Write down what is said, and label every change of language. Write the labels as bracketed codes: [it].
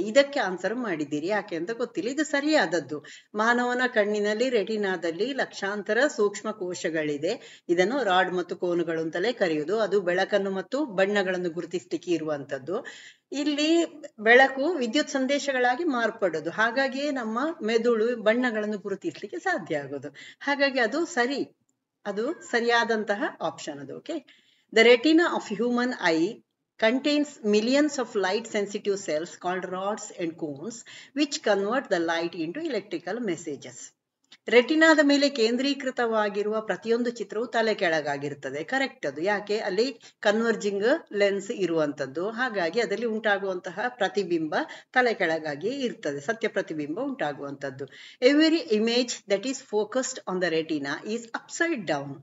[kn] ಇದಕ್ಕೆ ಆನ್ಸರ್ ಮಾಡಿದ್ದೀರಿ, ಯಾಕೆ ಅಂತ ಗೊತ್ತಿಲ್ಲ. ಇದು ಸರಿಯಾದದ್ದು. ಮಾನವನ ಕಣ್ಣಿನಲ್ಲಿ ರೆಟಿನಾದಲ್ಲಿ ಲಕ್ಷಾಂತರ ಸೂಕ್ಷ್ಮ ಕೋಶಗಳಿದೆ. ಇದನ್ನು ರಾಡ್ ಮತ್ತು ಕೋನ್ಗಳು ಅಂತಲೇ ಕರೆಯುವುದು. ಅದು ಬೆಳಕನ್ನು ಮತ್ತು ಬಣ್ಣಗಳನ್ನು ಗುರುತಿಸಲಿಕ್ಕೆ ಇರುವಂತದ್ದು. ಇಲ್ಲಿ ಬೆಳಕು ವಿದ್ಯುತ್ ಸಂದೇಶಗಳಾಗಿ ಮಾರ್ಪಡೋದು, ಹಾಗಾಗಿಯೇ ನಮ್ಮ ಮೆದುಳು ಬಣ್ಣಗಳನ್ನು ಗುರುತಿಸಲಿಕ್ಕೆ ಸಾಧ್ಯ ಆಗೋದು. ಹಾಗಾಗಿ ಅದು ಸರಿಯಾದಂತಹ ಆಪ್ಷನ್ ಅದು. [en] Okay, the retina of human eye contains millions of light sensitive cells called rods and cones which convert the light into electrical messages. [kn] ರೆಟಿನಾದ ಮೇಲೆ ಕೇಂದ್ರೀಕೃತವಾಗಿರುವ ಪ್ರತಿಯೊಂದು ಚಿತ್ರವು ತಲೆ ಕೆಳಗಾಗಿರ್ತದೆ. ಕರೆಕ್ಟ್ ಅದು. ಯಾಕೆ? ಅಲ್ಲಿ ಕನ್ವರ್ಜಿಂಗ್ ಲೆನ್ಸ್ ಇರುವಂತದ್ದು, ಹಾಗಾಗಿ ಅದರಲ್ಲಿ ಉಂಟಾಗುವಂತಹ ಪ್ರತಿಬಿಂಬ ತಲೆ ಕೆಳಗಾಗಿ ಇರ್ತದೆ, ಸತ್ಯ ಪ್ರತಿಬಿಂಬ ಉಂಟಾಗುವಂತದ್ದು. [en] Every image that is focused on the retina is upside down.